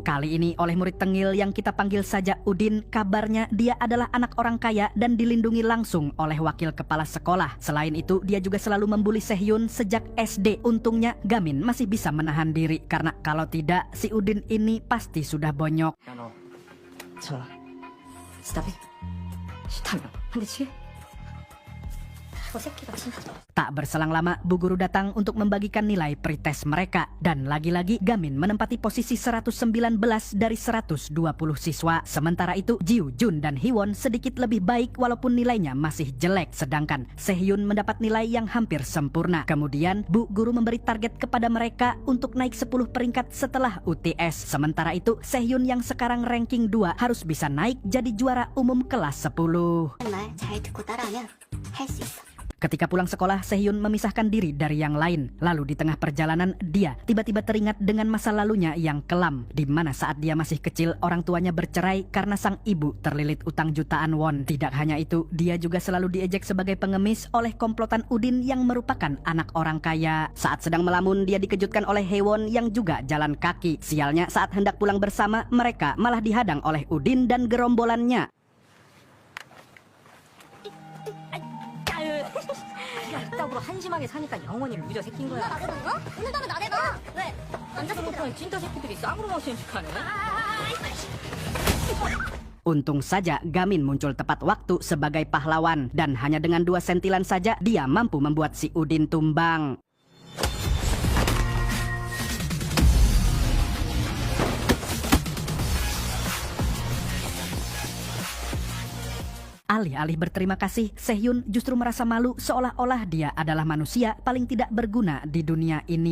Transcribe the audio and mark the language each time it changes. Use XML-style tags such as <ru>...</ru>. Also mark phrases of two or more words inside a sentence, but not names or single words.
<id>Kali ini oleh murid tengil yang kita panggil saja Udin. Kabarnya dia adalah anak orang kaya dan dilindungi langsung oleh wakil kepala sekolah. Selain itu, dia juga selalu membuli Sehyun sejak SD. Untungnya Gamin masih bisa menahan diri, karena kalau tidak, si Udin ini pasti sudah bonyok.</id> <ko>야, 너 저 스탑이 싫다며 한 대 치게? 저 새끼가 진짜.</ko> <id>Tak berselang lama, Bu Guru datang untuk membagikan nilai pretest mereka. Dan lagi-lagi Gamin menempati posisi 119 dari 120 siswa. Sementara itu, Jiu, Jun, dan Hiwon sedikit lebih baik walaupun nilainya masih jelek. Sedangkan Sehyun mendapat nilai yang hampir sempurna. Kemudian, Bu Guru memberi target kepada mereka untuk naik 10 peringkat setelah UTS. Sementara itu, Sehyun yang sekarang ranking 2 harus bisa naik jadi juara umum kelas 10.</id> <ko>말 잘 듣고 따라하면 할 수 있어.</ko> <id>Ketika pulang sekolah, Sehyun memisahkan diri dari yang lain. Lalu di tengah perjalanan, dia tiba-tiba teringat dengan masa lalunya yang kelam. Di mana saat dia masih kecil, orang tuanya bercerai karena sang ibu terlilit utang jutaan won. Tidak hanya itu, dia juga selalu diejek sebagai pengemis oleh komplotan Udin yang merupakan anak orang kaya. Saat sedang melamun, dia dikejutkan oleh Haewon yang juga jalan kaki. Sialnya, saat hendak pulang bersama, mereka malah dihadang oleh Udin dan gerombolannya.</id> <ko>야, 이따구로 한심하게 사니까 영원히 루저 새끼인 거야. 나대던 거? 오늘 밤에 나대던? 왜? 남자 못하는 진짜 새끼들이 쌍으로 마시는 척하네.</ko> <id>Untung saja Gamin muncul tepat waktu sebagai pahlawan. Dan hanya dengan 2 sentilan saja dia mampu membuat si Udin tumbang. Alih-alih berterima kasih, Sehyun justru merasa malu seolah-olah dia adalah manusia paling tidak berguna di dunia ini.</id>